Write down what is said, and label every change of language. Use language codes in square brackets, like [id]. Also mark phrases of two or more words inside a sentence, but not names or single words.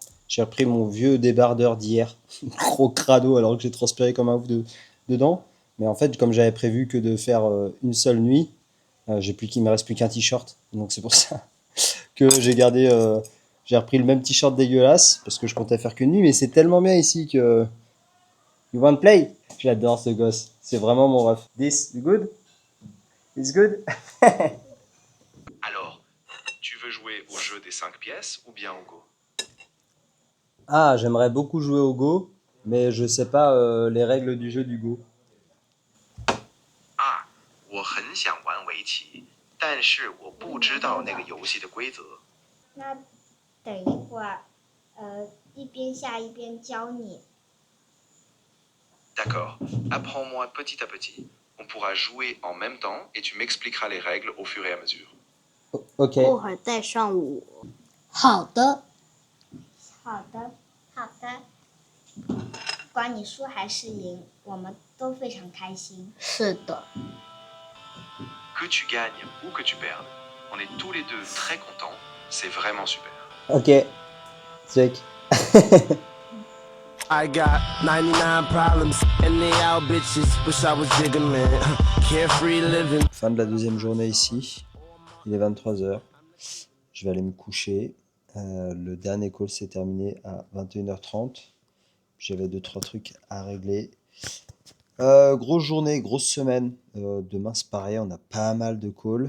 [fr] J'ai repris mon vieux débardeur d'hier. Gros crado alors que j'ai transpiré comme un ouf dedans. Mais en fait, comme j'avais prévu que de faire une seule nuit, il me reste plus qu'un t-shirt. Donc c'est pour ça que j'ai repris le même t-shirt dégueulasse parce que je comptais faire qu'une nuit. Mais c'est tellement bien ici que... [en] You want play? [fr] J'adore ce gosse. C'est vraiment mon ref. [en] This good? It's good? [fr] Alors, tu veux jouer au jeu des 5 pièces ou bien au Go? Ah, j'aimerais beaucoup jouer au Go, mais je sais pas les règles du jeu du Go. [zh] 啊，我很想玩围棋，但是我不知道那个游戏的规则。那等一会儿，一边下一边教你。 [fr] D'accord, apprends-moi petit à petit. On pourra jouer en même temps et tu m'expliqueras les règles au fur et à mesure. Ok. [zh] 过会儿带上我。好的，好的，好的。不管你输还是赢，我们都非常开心。是的， [fr] Que tu gagnes ou que tu perdes, on est tous les deux très contents. C'est vraiment super. [en] Ok. Check. I got 99 problems and they all bitches. Wish I was digging, man. Carefree living. [fr] Fin de la deuxième journée ici. Il est 23h. Je vais aller me coucher. Le dernier call s'est terminé à 21h30. J'avais 2-3 trucs à régler. Grosse journée, grosse semaine. Demain c'est pareil, on a pas mal de calls.